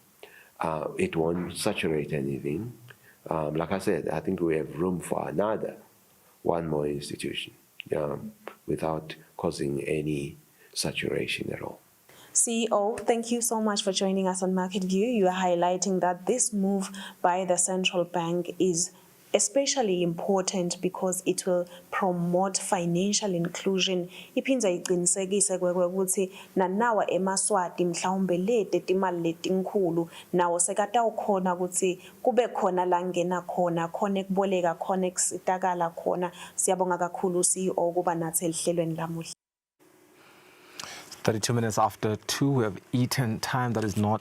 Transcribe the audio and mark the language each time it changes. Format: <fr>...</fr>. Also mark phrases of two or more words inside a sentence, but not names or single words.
<en>It won't saturate anything. Like I said, I think we have room for one more institution without causing any saturation at all. CEO, thank you so much for joining us on Market View. You are highlighting that this move by the central bank is especially important because it will promote financial inclusion.</en> <ss>Iphindza iqinisekise ukuthi nanawa eMaswati mhlawumbe lete timali letinkhulu nawo sekatawukhona ukuthi kube khona la ngena khona ekuboleka khona ekusitakala khona. Siyabonga kakhulu CEO kuba nathi ehlelweni lamuhla.</ss> <en>32 minutes after 2, we have eaten time that is not</en>